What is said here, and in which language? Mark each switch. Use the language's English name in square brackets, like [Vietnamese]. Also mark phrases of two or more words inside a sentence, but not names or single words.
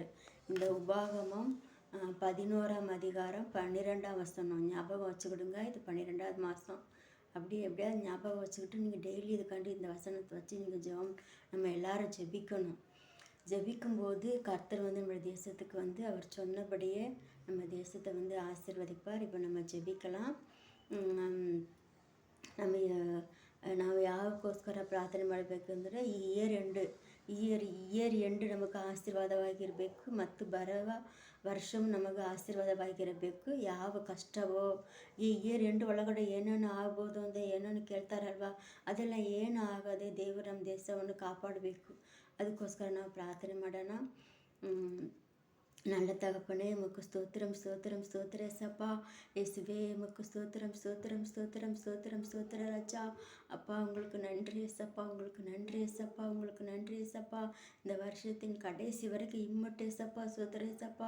[Tamil] இந்த உபாகமம் 11ஆம் அதிகாரம் 12ஆம் வசனம் ஞாபகம் வச்சுக்கிடுங்க. இது 12ஆவது மாதம். எப்படியாவது ஞாபகம் வச்சுக்கிட்டு நீங்கள் டெய்லி இதுக்காண்டி இந்த வசனத்தை வச்சு நீங்கள் நம்ம எல்லாரும் ஜெபிக்கணும். ஜெபிக்கும்போது கர்த்தர் நம்ம தேசத்துக்கு அவர் சொன்னபடியே நம்ம தேசத்தை ஆசீர்வதிப்பார். இப்போ நம்ம ஜெபிக்கலாம். [Kannada] ನಾವು ಯಾವಕ್ಕೋಸ್ಕರ ಪ್ರಾರ್ಥನೆ ಮಾಡಬೇಕು ಅಂದರೆ [English] year end [Kannada] ನಮಗೆ ಆಶೀರ್ವಾದವಾಗಿರಬೇಕು ಮತ್ತು ಬರುವ ವರ್ಷ ನಮಗೆ ಆಶೀರ್ವಾದವಾಗಿರಬೇಕು. ಯಾವ ಕಷ್ಟವೋ ಈ [English] year end [Kannada] ಒಳಗಡೆ ಏನೇನು ಆಗ್ಬೋದು ಅಂತ ಏನೇನು ಕೇಳ್ತಾರಲ್ವ, ಅದೆಲ್ಲ ಏನು ಆಗದೆ ದೇವರು ನಮ್ಮ ದೇಶವನ್ನು ಕಾಪಾಡಬೇಕು. ಅದಕ್ಕೋಸ್ಕರ ನಾವು ಪ್ರಾರ್ಥನೆ ಮಾಡೋಣ. [Tamil] நல்ல தகப்பனே, உமக்கு ஸ்தோத்திரம் ஸ்தோத்திரம் ஸ்தோத்திர ஏசப்பா. இயேசுவே உமக்கு ஸ்தோத்திரம் ஸ்தோத்திரம் ஸ்தோத்திரம் ஸ்தோத்திரம் ஸ்தோத்திர ராஜா. அப்பா உங்களுக்கு நன்றி ஏசப்பா, உங்களுக்கு நன்றி ஏசப்பா, உங்களுக்கு நன்றி ஏசப்பா. இந்த வருஷத்தின் கடைசி வரைக்கும் இம்மட்டு ஏசப்பா ஸ்தோத்திர ஏசப்பா.